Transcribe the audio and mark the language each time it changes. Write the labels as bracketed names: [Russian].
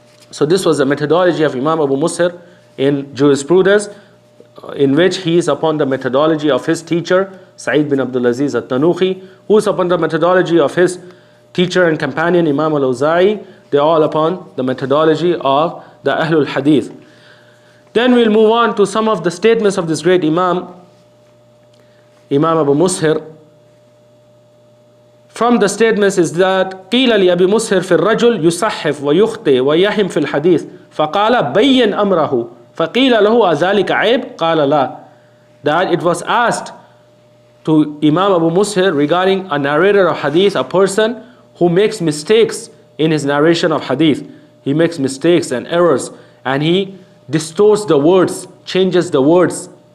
[English] So this was the methodology of Imam Abu Mushir in jurisprudence, in which he is upon the methodology of his teacher, Sa'id bin Abdul Aziz al-Tanuhi, who is upon the methodology of his teacher and companion, Imam al-Awza'i. They are all upon the methodology of the Ahlul Hadith. Then we'll move on to some of the statements of this great Imam, Imam Abu Mushir. From the statements is that [Arabic] قيل لأبي مسهر في الرجل يصحف ويخطئ ويهم في الحديث فقال بين أمره فقيل له أذلك عيب قال لا. [English] That it was asked to Imam Abu Mushir regarding a narrator of hadith, a person who makes mistakes in his narration of hadith. He makes mistakes and errors, and he distorts the words, changes the words.